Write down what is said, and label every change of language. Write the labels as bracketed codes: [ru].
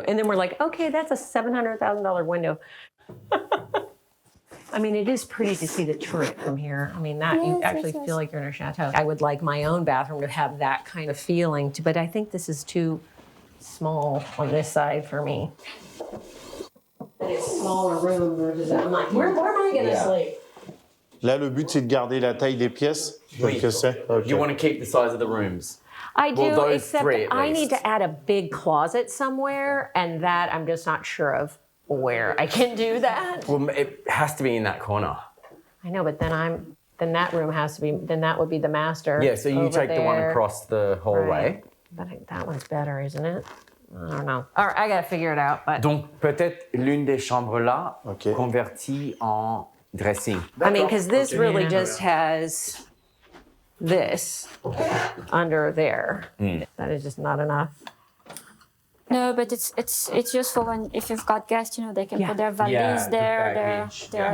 [en] And then we're like, okay, that's a $700,000 window. I mean, it is pretty to see the turret from here. I mean, that you Yes, actually yes, feel like you're in a chateau. I would like my own bathroom to have that kind of feeling, but I think this is too small on this side for me. And it's a smaller room versus I'm like, where am I going to sleep? [fr] Là, le but, c'est de garder la taille des pièces. Oui. Que c'est? Ok. [en] You want to keep the size of the rooms. I do, Well, those except three at I need least. to add a big closet somewhere, and that I'm just not sure of where I can do that. Well, it has to be in that corner. I know, but then that room has to be, then that would be the master. Yeah, so you over take the one there. across the hallway. Right. But that one's better, isn't it? I don't know. All right, I gotta figure it out. But [fr] Donc peut-être l'une des chambres là Ok. convertie en dressing. [en] I mean, because this really just has this under there. That is just not enough. No, but it's useful when if you've got guests, they can Yeah. put their valise Yeah, the there, baggage. their